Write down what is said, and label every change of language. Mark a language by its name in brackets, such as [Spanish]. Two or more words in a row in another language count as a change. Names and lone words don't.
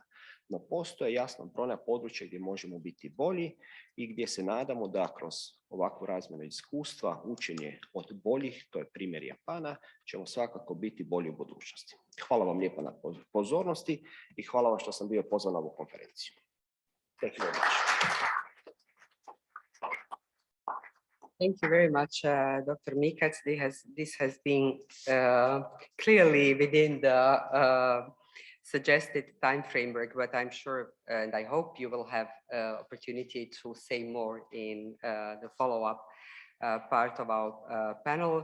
[Croatian] No postoje jasno brojna područja gdje možemo biti bolji i gdje se nadamo da kroz ovakvu razmjenu iskustva, učenje od boljih, to je primjer Japana, ćemo svakako biti bolji u budućnosti. Hvala vam lijepo na pozornosti i hvala vam što sam bio pozvan na ovu konferenciju. [English] Thank you very much. Thank you very much, Dr. Mikac. This has been clearly within the suggested time framework, but I'm sure and I hope you will have opportunity to say more in the follow-up part of our panel.